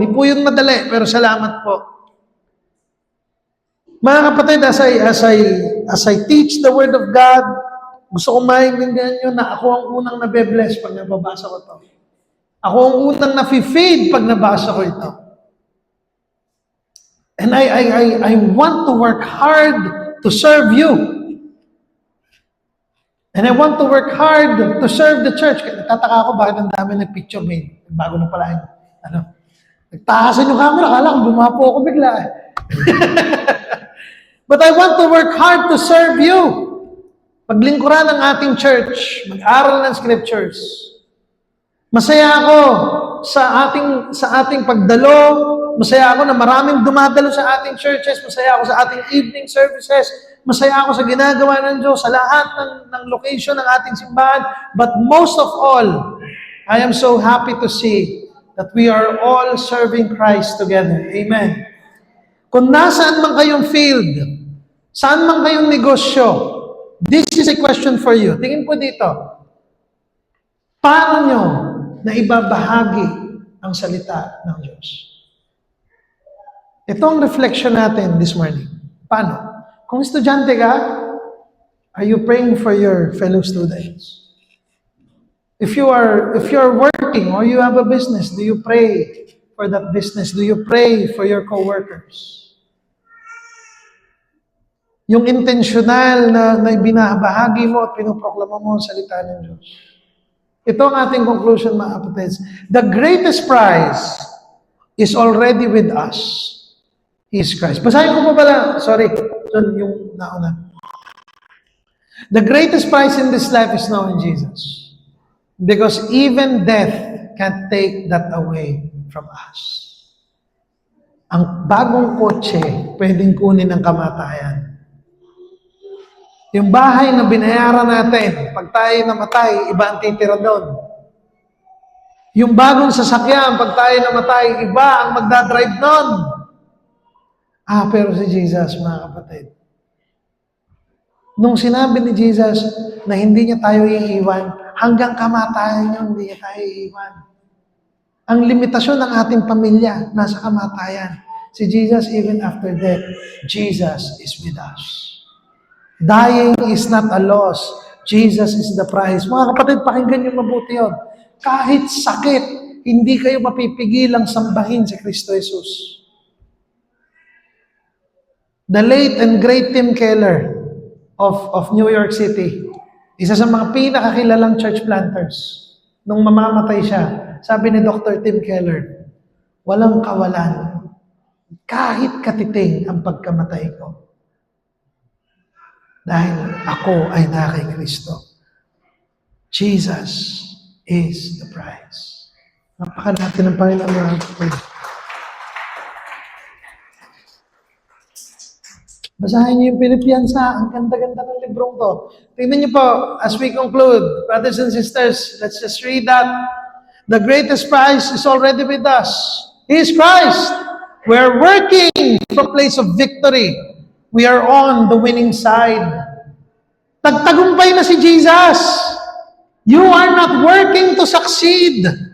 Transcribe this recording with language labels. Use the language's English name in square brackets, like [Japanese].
[Filipino] Hindi po yun madali, pero salamat po. Mga kapatid, [English] as I teach the Word of God, [Filipino] gusto kong maintindihan nyo na ako ang unang nabe-bless pag nababasa ko ito. Ako ang unang nafe-fade pag nabasa ko ito. [English] And I want to work hard to serve you. And I want to work hard to serve the church. [Filipino] Nagtataka ako bakit ang dami ng picture made. Bago na pala yun. Nagtaasan yung camera, kala ko bumapo ako bigla. [English] But I want to work hard to serve you. [Filipino] Paglingkuran ng ating church, mag-aral ng scriptures. Masaya ako sa ating pagdalo. Masaya ako na maraming dumadalo sa ating churches. Masaya ako sa ating evening services. Masaya ako sa ginagawa ng Diyos, sa lahat ng location ng ating simbahan. [English] But most of all, I am so happy to see that we are all serving Christ together. [Filipino] Amen. Kung nasaan man kayong field, saan man kayong negosyo, [English] this is a question for you. [Filipino] Tingin po dito. Paano nyo na ibabahagi ang salita ng Diyos? Ito ang reflection natin [English] this morning. [Filipino] Paano? Kung estudyante ka, [English] are you praying for your fellow students? If you are working or you have a business, do you pray for that business? Do you pray for your co-workers? [Filipino] Yung intentional na binabahagi mo at pinuproklama mo ang salita ng Diyos. Ito ang ating conclusion, mga kapatid. [English] The greatest prize is already with us. He is Christ. [Filipino] Basahin ko pa pala. Sorry. Yung nauna. [English] The greatest prize in this life is knowing Jesus. Because even death can't take that away from us. [Filipino] Ang bagong kotse, pwedeng kunin ng kamatayan. Yung bahay na binayaran natin, pag tayo namatay, iba ang titira doon. Yung bagong sasakyan, pag tayo namatay, iba ang magdadrive doon. Pero si Jesus, mga kapatid, nung sinabi ni Jesus na hindi niya tayo iiwan, hanggang kamatayan niyo, hindi niya tayo iiwan. Ang limitasyon ng ating pamilya, nasa kamatayan. Si Jesus, [English] even after death, Jesus is with us. Dying is not a loss. Jesus is the prize. [Filipino] Mga kapatid, pakinggan niyo mabuti yun. Kahit sakit, hindi kayo mapipigilang sambahin si Kristo Jesus. [English] The late and great Tim Keller of New York City, [Filipino] isa sa mga pinakakilalang [English] church planters. [Filipino] Nung mamamatay siya, sabi ni Dr. Tim Keller, walang kawalan, kahit katiting ang pagkamatay ko. Dahil ako ay na kay Kristo. [English] Jesus is the prize. [Filipino] Napakalaki ng Panginoon mga kapatid. Basahin niyo yung Pilipiansa. Ang ganda-ganda ng librong to. Tingnan niyo po, [English] as we conclude, brothers and sisters, let's just read that. The greatest prize is already with us. He is Christ. We are working from a place of victory. We are on the winning side. [Filipino] Tagtagumpay na si Jesus. [English] You are not working to succeed.